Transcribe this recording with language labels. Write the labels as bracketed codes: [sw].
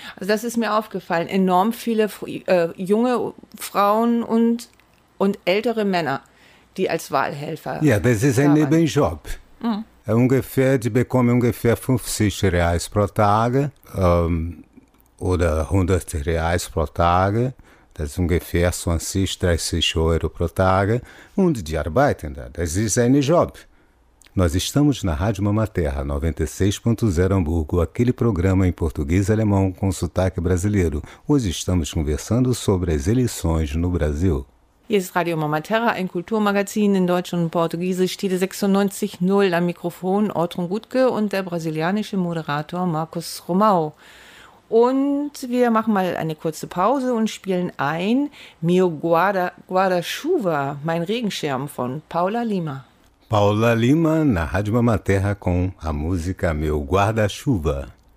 [de] Also das ist mir aufgefallen. Enorm viele junge Frauen und ältere Männer, die als Wahlhelfer. Ja, das ist ein Nebenjob. Die bekommen ungefähr 50 Reais pro Tag oder 100 Reais pro Tag. Das ist ungefähr 20, 30 Euro pro Tag. Und die arbeiten da. Das ist ein Job. [pt] Nós estamos na Rádio Mama Terra 96.0 Hamburgo, aquele programa em português e alemão com sotaque brasileiro. Hoje estamos conversando sobre as eleições no Brasil. [de] Hier ist Radio Mama Terra, ein Kulturmagazin in Deutsch und Portugiesisch. Titel 96.0 am Mikrofon, Ortrun Gutke und der brasilianische Moderator Markus Romau. Und wir machen mal eine kurze Pause und spielen ein Meu Guarda-Chuva, mein Regenschirm von Paula Lima. [pt] Paula Lima na Radio Mama Terra com a música Meu Guarda-Chuva.